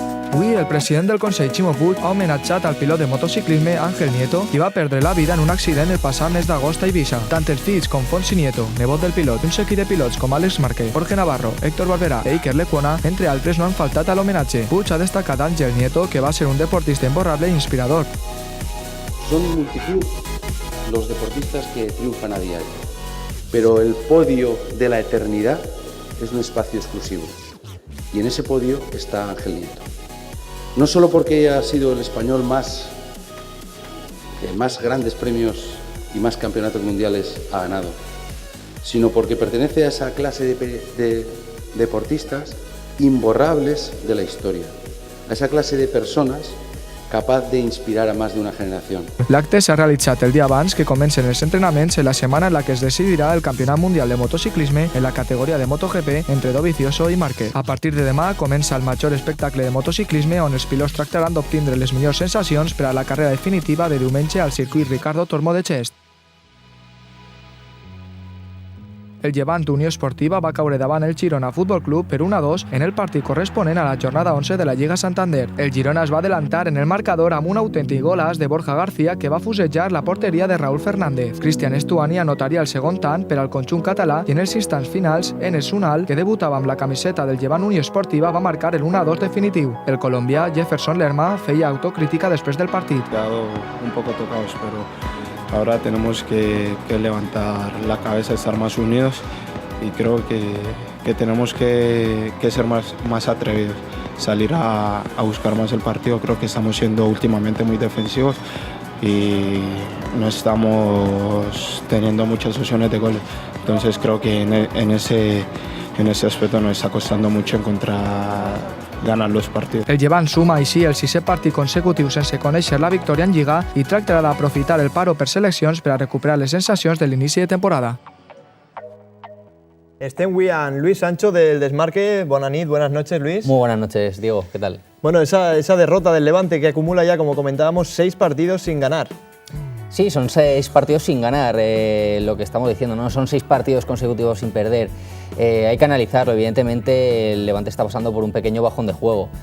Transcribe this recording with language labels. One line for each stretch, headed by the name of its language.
Catalan: Avui, el president del Consell, Ximo Puig, ha homenatjat al pilot de motociclisme Ángel Nieto, qui va perdre la vida en un accident el passat mes d'agost a Eivissa. Tant els fills com Fonsi Nieto, nebot del pilot, un seguit de pilots com Àlex Márquez, Jorge Navarro, Héctor Barberà i Iker Lecuona, entre altres, no han faltat a l'homenatge. Puig ha destacat a Ángel Nieto, que va ser un deportista imborrable e inspirador.
Spanish: Son multitud los deportistas que triunfan a diario, pero el podio de la eternidad es un espacio exclusivo. Y en ese podio está Ángel Nieto. No solo porque ha sido el español que más grandes premios y más campeonatos mundiales ha ganado, sino porque pertenece a esa clase de deportistas imborrables de la historia, a esa clase de personas capaz de inspirar a más de una generación.
Catalan: L'acte s'ha realitzat el dia abans que comencen els entrenaments en la setmana en la que es decidirà el Campionat Mundial de Motociclisme en la categoria de MotoGP entre Dovizioso i Márquez. A partir de demà comença el major espectacle de motociclisme on els pilots tractaran d'obtindre les millors sensacions per a la carrera definitiva de diumenge al circuit Ricardo Tormo de Xest. El Llevant Unió Esportiva va caure davant el Girona Futbol Club per 1-2 en el partit corresponent a la jornada 11 de la Lliga Santander. El Girona es va adelantar en el marcador amb un autèntic golaç de Borja García que va fusellar la porteria de Raúl Fernández. Cristian Estuani anotaria el segon tant per al conjunt català i en els instants finals, Enes Unal, que debutava amb la camiseta del Llevant Unió Esportiva, va marcar el 1-2 definitiu. El colombià Jefferson Lerma feia autocrítica després del partit.
Spanish: Quedado un poco tocados, pero ahora tenemos que levantar la cabeza, estar más unidos y creo que tenemos que ser más atrevidos, salir a buscar más el partido. Creo que estamos siendo últimamente muy defensivos y no estamos teniendo muchas opciones de goles. Entonces creo que en ese aspecto nos está costando mucho encontrar ganar los partidos.
Catalan: El Llevant suma així el 6è partit consecutiu sense conèixer la victòria en Lliga i tractarà d'aprofitar el paro per seleccions per a recuperar les sensacions de l'inici de temporada. Estem avui amb Luis Sancho del Desmarque. Bona nit,
Spanish: buenas noches,
Catalan: Luis.
Spanish: Muy buenas noches, Diego, ¿qué tal? Bueno, esa derrota del Levante que acumula ya, como comentábamos, 6 partidos sin ganar. Sí, son 6 partidos sin ganar, lo que estamos diciendo, ¿no? Son 6 partidos consecutivos sin perder. Hay que analizarlo, evidentemente el Levante está pasando por un pequeño bajón de juego.